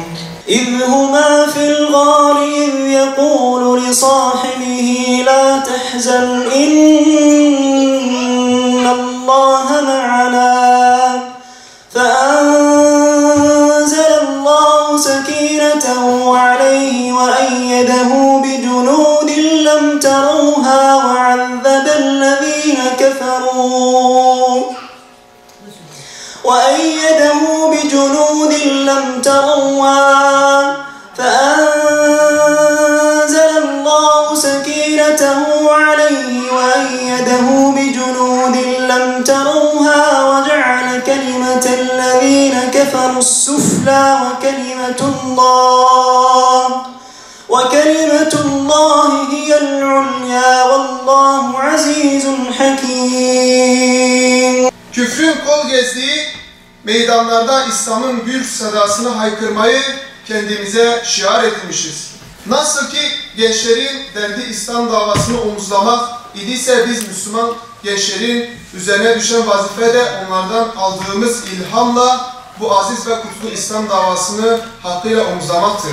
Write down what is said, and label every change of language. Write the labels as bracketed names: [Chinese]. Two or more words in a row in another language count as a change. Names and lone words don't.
[Arabic] إذ هما في الغار إذ يقول لصاحبه لا تحزن إن الله معنا فأنزل الله سكينته عليه وأيده بجنود لم تروها وعذب الذين كفروا وأيده بجنود لم تروها فأنزل الله سكينته عليه وأيده بجنود لم تروها وجعل كلمة الذين كفروا السفلى وكلمة الله هي العليا والله عزيز حكيم. [Turkish] Küfrün kol gezdiği meydanlarda İslam'ın gür sadasını haykırmayı kendimize şiar edinmişiz. Nasıl ki gençlerin derdi İslam davasını omuzlamak idiyse biz Müslüman gençlerin üzerine düşen vazife de onlardan aldığımız ilhamla bu aziz ve kutlu İslam davasını hakkıyla omuzlamaktır.